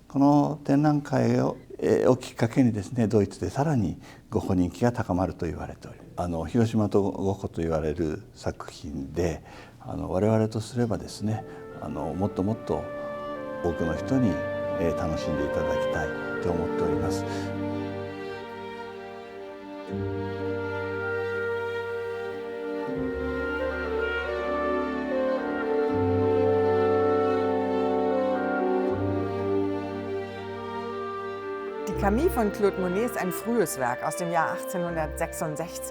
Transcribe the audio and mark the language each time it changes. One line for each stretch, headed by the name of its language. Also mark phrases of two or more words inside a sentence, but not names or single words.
Japanese: この展覧会をきっかけにですね、ドイツでさらにゴッホ人気が高まると言われており、広島とゴッホと言われる作品で、我々とすればですね、もっともっと多くの人に楽しんでいただきたいと思っております。
German: Die Camille von Claude Monet ist ein frühes Werk aus dem Jahr 1866.